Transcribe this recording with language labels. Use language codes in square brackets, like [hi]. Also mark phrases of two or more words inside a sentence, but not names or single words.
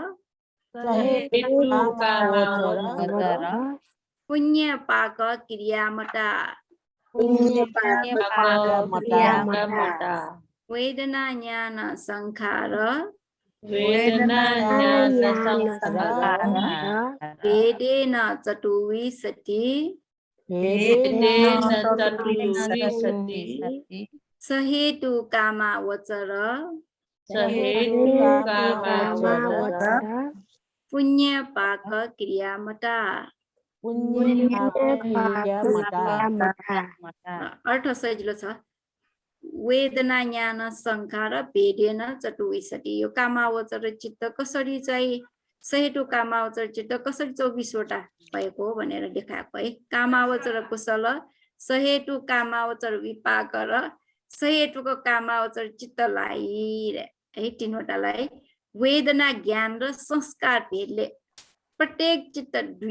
[pi] पुण्य पाक क्रियामता वेदना ज्ञान संखार भेदेन चतुर्विंशति सहेतु कामावचर पुण्य पाक क्रियामता [ne] अर्थ सजिलो छ [pi] वेदना ज्ञान संखार भेदेन [ne] चतुर्विंशति यो कामावचर चित्त कसरी चाहिँ सहेतु कामावचर चित्त कसरी 24 वटा भएको भनेर देखाएको है कामावचर कुशल सहेतु कामावचर विपाक र सहेतुको कामावचर चित्तलाई है 3 वटालाई वेदना ज्ञान र संस्कार भेदले प्रत्येक चित्त 2